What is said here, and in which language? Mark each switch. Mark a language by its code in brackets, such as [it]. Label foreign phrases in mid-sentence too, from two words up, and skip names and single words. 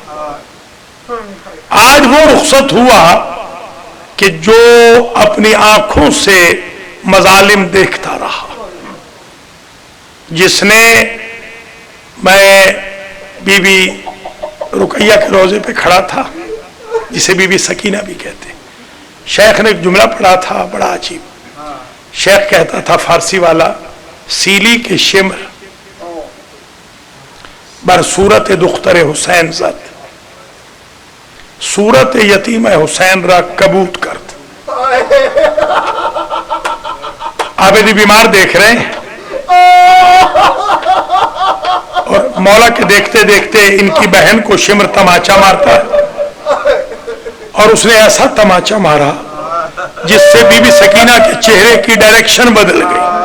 [ur] آج وہ رخصت ہوا کہ جو اپنی آنکھوں سے مظالم دیکھتا رہا، جس نے، میں بی بی رقیہ کے روضے پہ کھڑا تھا جسے بی بی سکینہ بھی کہتے، شیخ نے ایک جملہ پڑھا تھا بڑا عجیب. شیخ کہتا تھا فارسی والا، [fa] سیلی کے شمر بر صورت دختر حسین زد، صورت یتیم حسین را کبوت کرد. [ur] عابدی بیمار دیکھ رہے ہیں اور مولا کے دیکھتے دیکھتے ان کی بہن کو شمر تماچا مارتا ہے، اور اس نے ایسا تماچا مارا جس سے بی بی سکینہ کے چہرے کی ڈائریکشن بدل گئی.